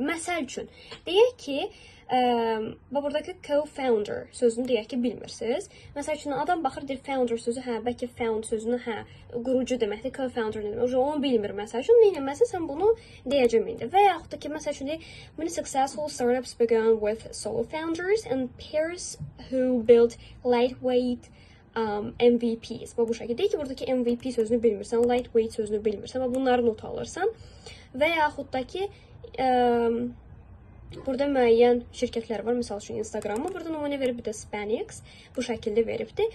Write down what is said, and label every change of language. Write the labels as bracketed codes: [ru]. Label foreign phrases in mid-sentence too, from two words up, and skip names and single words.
[az] Məsəl üçün, deyək ki, buradakı co-founder sözünü deyək ki, bilmirsiniz. Məsəl üçün, adam baxır, deyir, founder sözü, bəlkə found sözünü, qurucu deməkdir, co-founder deməkdir. Onu bilmir, məsəl üçün, neynəməsin, sən bunu deyəcəm indi. Və yaxud da ki, məsəl üçün, [en] many successful startups began with solo founders and pairs who built lightweight MVPs. [az] Bu şəkildə deyək ki, buradakı MVP sözünü bilmirsən, lightweight sözünü bilmirsən və bunları not alırsan. Və yaxud da ki, burada müəyyən şirkətlər var, məsəl üçün Instagramı, burada nümunə verib, bir də Spanx bu şəkildə veribdir.